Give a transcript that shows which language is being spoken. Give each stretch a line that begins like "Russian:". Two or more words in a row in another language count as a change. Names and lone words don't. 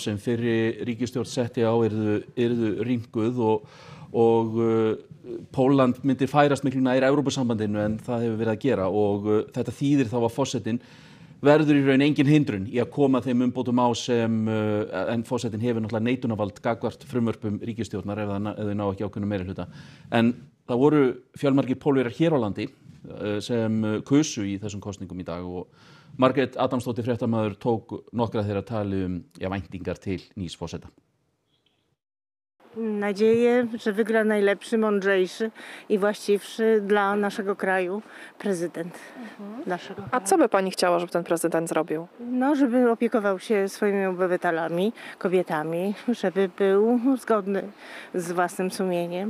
Icelandic: sem fyrir ríkisstjórn setti á yrðu rýmkuð og Pólland myndir færast miklu nær Evrópusambandinu en það hefur verið að gera og þetta þýðir þá að forsetinn verður í raun engin hindrun í að koma þeim umbótum á sem en forsetinn hefur náttúrulega neitunarvald gagnvart frumvörpum ríkisstjórnar ef þau ná ekki ákveðnum meirihluta. En Það voru fjölmargir Pólverjar hér á landi sem kusu í þessum kosningum í dag og Margrét Adamsdóttir fréttamaður tók nokkra þeirra tali væntingar til nýs forseta.
Polish: Nadzieję, że wygra najlepszy, mądrzejszy i właściwszy dla naszego kraju prezydent. Naszego. A co by pani chciała, żeby ten prezydent zrobił? No, żeby opiekował się swoimi obywatelami, kobietami, żeby był zgodny z własnym sumieniem.